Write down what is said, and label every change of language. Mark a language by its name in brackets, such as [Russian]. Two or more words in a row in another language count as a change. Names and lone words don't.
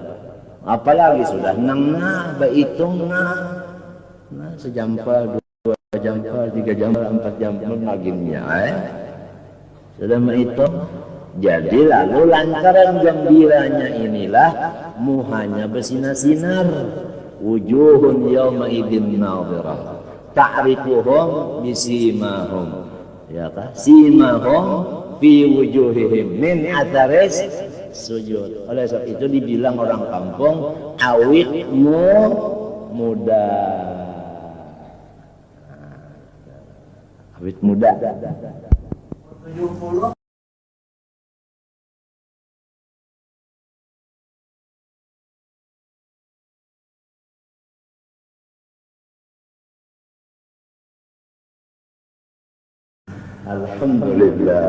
[Banjar] Apalagi sudah nang berhitung sejampal, 2 jampal, 3 jampal, 4 jampal maginnya, sudah menghitung. Jadi lalu lantaran gembiranya inilah muhanya bersinar-sinar. [Arabic] Wujuhun yawma idin nadhirah ta'rifuhum bisimahum, [Banjar] ya kan? [Arabic] Simahum fi wujuhihim min atharis sujud. [Banjar] Oleh sebab itu dibilang orang kampung awitmu muda. Awit muda. 70. Alhamdulillah.